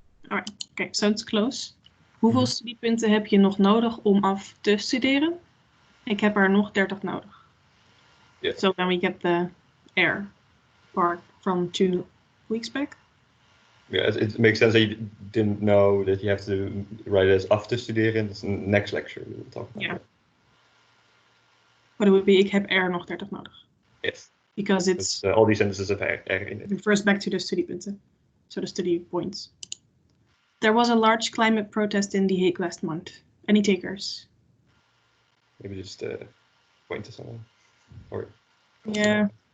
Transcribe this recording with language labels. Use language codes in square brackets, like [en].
[en] All right, okay, so it's close. [nl] Hoeveel studiepunten heb je nog nodig om af te studeren? Ik heb er nog 30 nodig. [en] Yes. So then we get the air part from 2 weeks back. Yeah, it makes sense that you didn't know that you have to write it as after studeren. That's the next lecture we will talk about. Yeah. But it would be, [nl] ik heb er nog 30 nodig. [en] Yes. Because it's all these sentences have er in it. refers back to the studiepunten. So the study points. There was a large climate protest in The Hague last month. Any takers? Maybe just point to someone. Or Yeah.